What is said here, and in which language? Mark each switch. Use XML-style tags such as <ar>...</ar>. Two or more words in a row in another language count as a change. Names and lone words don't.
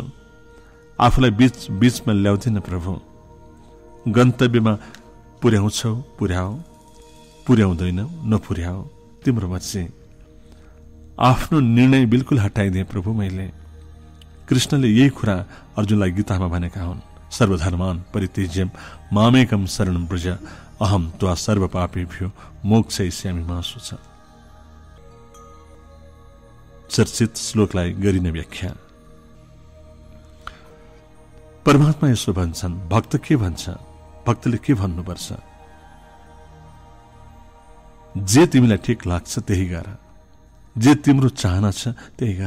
<ne>आफूलाई बीचमा ल्याउँदिन प्रभु। गन्तव्यमा पुर्याउँछौ पुर्याऊ, पुर्याउँदैन नपुर्याऊ, तिम्रो मर्जी। आफ्नो निर्णय बिल्कुल हटाइदिए प्रभु मैले। कृष्णले यही कुरा अर्जुनलाई गीतामा भनेका हुन्।</ne> <sa>सर्वधर्मान परित्यज्य मामेकम शरणं व्रज, अहम त्वा सर्व पापेभ्यो मोक्षयिष्यामि मा शुच।</sa> <ne>चर्चित श्लोकलाई गरिने व्याख्या। परमात्मा यसो भन्छन्, भक्त के भन्छ? भक्तले के भन्नुपर्छ? जे तिमीलाई ठिक लाग्छ त्यही गर, जे तिम्रो चाहना छ त्यही गर।</ne>